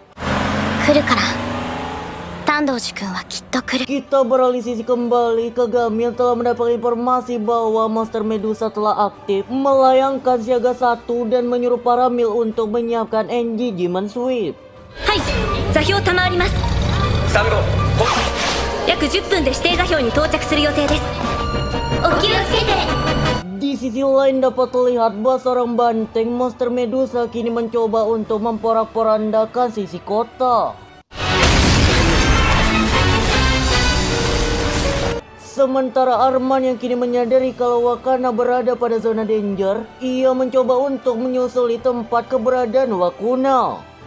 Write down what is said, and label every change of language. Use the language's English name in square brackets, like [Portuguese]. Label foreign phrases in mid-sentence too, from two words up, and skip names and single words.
[Indonesian] Kita beralih sisi kembali. Kagami yang telah mendapat informasi bahwa monster Medusa telah aktif melayangkan siaga 1 dan menyuruh para mil untuk menyiapkan NG Demon Sweep. [Japanese] Hai, 座標賜ります。3号、約10分で指定座標に到着する予定です。お気をつけて。 [Indonesian] Di sisi lain dapat terlihat bahwa seorang banteng monster Medusa kini mencoba untuk memporak-porandakan sisi kota. Sementara Arman yang kini menyadari kalau Wakana berada pada zona danger, ia mencoba untuk menyusuli tempat keberadaan Wakuna.